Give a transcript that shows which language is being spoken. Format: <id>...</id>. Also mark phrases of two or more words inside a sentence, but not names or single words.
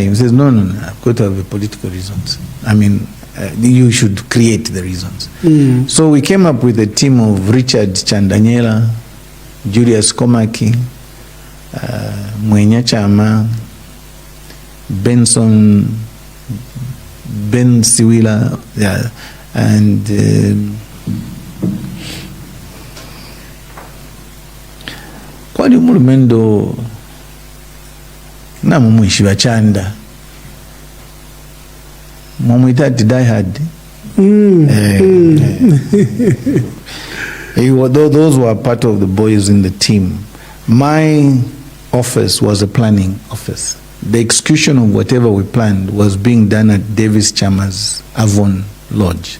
<en>He says, no, I've got to have the political reasons. I mean, you should create the reasons. So we came up with a team of Richard Chandanyela, Julius Komaki, Mwenya Chama, Ben Siwila,</en> <bem>yeah, and kwali mulumendo na mumwishi bachanda mumwitati</bem> <en>die hard. Those were part of the boys in the team. My office was a planning office. The execution of whatever we planned was being done at Davis Chama's Avon Lodge.</en>